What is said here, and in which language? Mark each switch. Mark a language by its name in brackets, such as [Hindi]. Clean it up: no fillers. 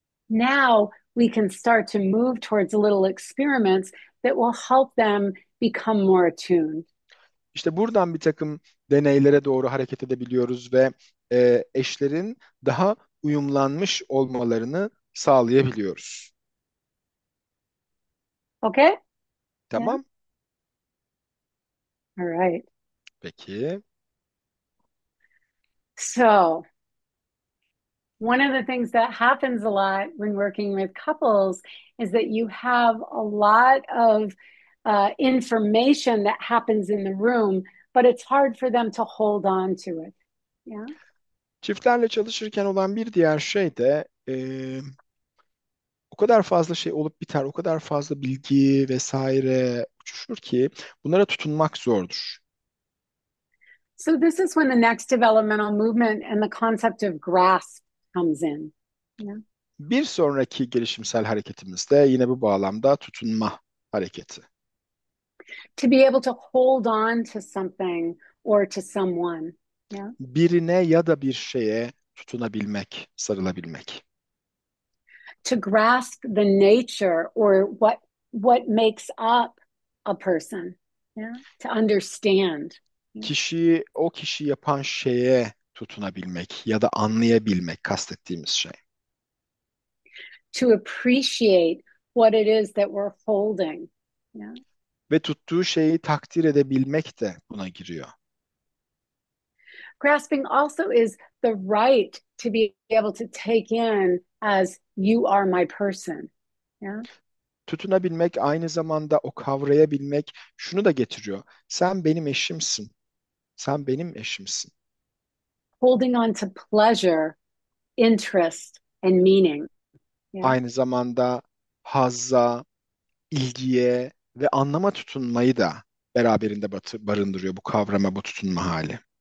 [English] Now we can start to move towards little experiments that will help them become more attuned. [Turkish] İşte buradan bir takım deneylere doğru hareket edebiliyoruz ve eşlerin daha uyumlanmış olmalarını sağlayabiliyoruz. [English] Okay? Yeah. [Turkish] Tamam. [English] All right. [Turkish] Peki. [English] So, one of the things that happens a lot when working with couples is that you have a lot of information that happens in the room, but it's hard for them to hold on to it. Yeah. [Turkish] Çiftlerle çalışırken olan bir diğer şey de o kadar fazla şey olup biter, o kadar fazla bilgi vesaire uçuşur ki bunlara tutunmak zordur. [English] So this is when the next developmental movement and the concept of grasp comes in. Yeah. [Turkish] Bir sonraki gelişimsel hareketimizde yine bu bağlamda tutunma hareketi. [English] To be able to hold on to something or to someone. Yeah. [Turkish] Birine ya da bir şeye tutunabilmek, sarılabilmek. [English] To grasp the nature or what makes up a person. Yeah. To understand. [Turkish] Kişiyi, o kişi yapan şeye tutunabilmek ya da anlayabilmek kastettiğimiz şey. [English] To appreciate what it is that we're holding. Yeah. [Turkish] Ve tuttuğu şeyi takdir edebilmek de buna giriyor. [English] Grasping also is the right to be able to take in as you are my person. Yeah. [Turkish] Tutunabilmek aynı zamanda o kavrayabilmek şunu da getiriyor. Sen benim eşimsin. Sen benim eşimsin. [English] Holding on to pleasure, interest, and meaning. Yeah. [Turkish] Aynı zamanda hazza, ilgiye ve anlama tutunmayı da beraberinde barındırıyor bu kavrama, bu tutunma hali.